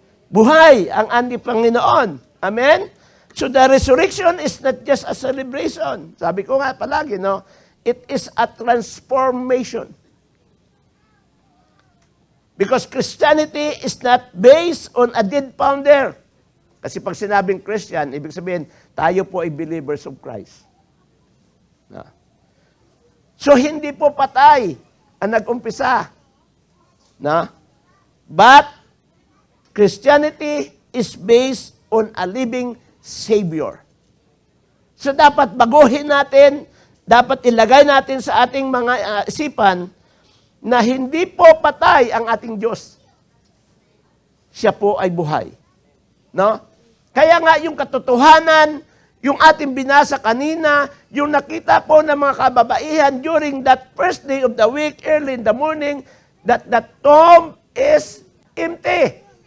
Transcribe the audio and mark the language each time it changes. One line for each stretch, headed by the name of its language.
Filipino: Buhay ang ating Panginoon. Amen?
English: So the resurrection is not just a celebration.
Filipino: Sabi ko nga palagi, no?
English: It is a transformation. Because Christianity is not based on a dead founder.
Filipino: Kasi pag sinabing Christian, ibig sabihin, tayo po ay
English: believers of Christ.
Filipino: No? So, hindi po patay ang nag-umpisa. No?
English: But, Christianity is based on a living Savior.
Filipino: So, dapat baguhin natin, dapat ilagay natin sa ating mga isipan na hindi po patay ang ating Diyos. Siya po ay buhay. No? Kaya nga yung katotohanan, yung ating binasa kanina, yung nakita po ng mga kababaihan
English: during that first day of the week, early in the morning, that the tomb is empty.